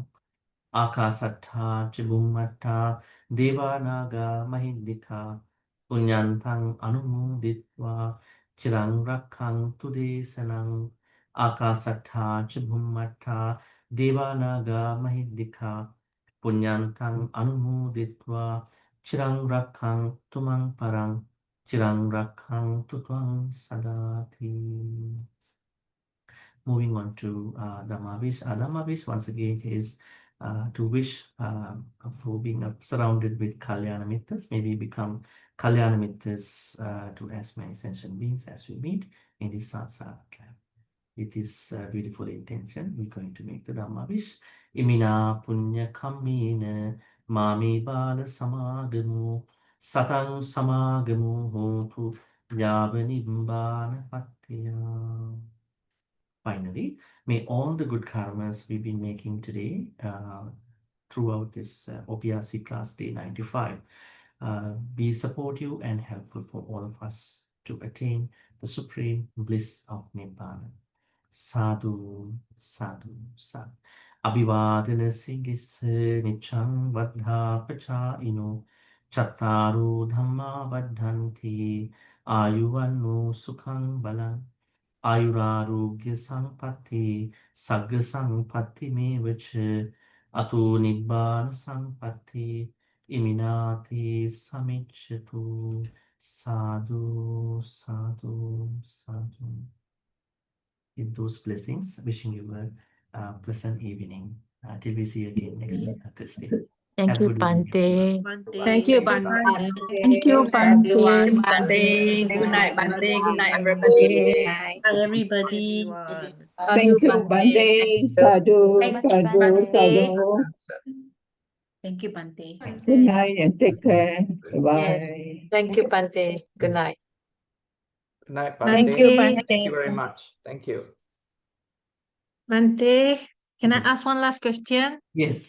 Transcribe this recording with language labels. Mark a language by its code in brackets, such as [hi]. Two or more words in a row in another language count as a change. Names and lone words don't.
[pi] Akasatta cha bhummatta devanaga mahiddika punyantang anumoditva chirang rakkhang tu desanang. Akasatta cha bhummatta devanaga mahiddika punyantang anumoditva chirang rakkhang tumang parang chirang rakkhang tutwang sadati. [en] Moving on to Dhammavish. Dhammavish once again is to wish for being surrounded with [pi] Kalyana Mittas. [en] Maybe become [pi] Kalyana Mittas [en] to as many sentient beings as we meet in this samsara camp. With this beautiful intention, we're going to make the Dhammavish. [pi] Imina punya kammina mami bala samagamu satang samagamu hotu Yavanimbana Patya. [en] Finally, may all the good karmas we've been making today throughout this OPRC class day 95 be supportive and helpful for all of us to attain the supreme bliss of Nibbana. [pi] Sadhu, sadhu, sadhu. Abhivadana Singis Nichang Vadha Pachaino Chattaru Dhamma Vadhanti Ayuvanu Sukhang Balang Ayurarogya Sampatti Sagga Sampatti Mevacha Atu Nibbana Sampatti Iminati Samichatu Sadhu, sadhu, sadhu. [en] With those blessings, wishing you a pleasant evening till we see you again next Thursday. Thank Have a you, good evening. Bhante. Bhante. Thank you, Bye. Bhante. Thank you, Bhante. Bhante. Good night, Bhante. Good night, Bye. everybody. Night. Bye, everybody. Everyone. Thank you, Bhante. Sadhu, Thank you, sadhu, Bhante. sadhu. Thank you, Bhante. Good night and take care. Yes. Bye. Thank you, Bhante. Good night. Good night, Bhante. Bhante. Thank you very much. Thank you. Bhante, can I Yes. ask one last question? Yes.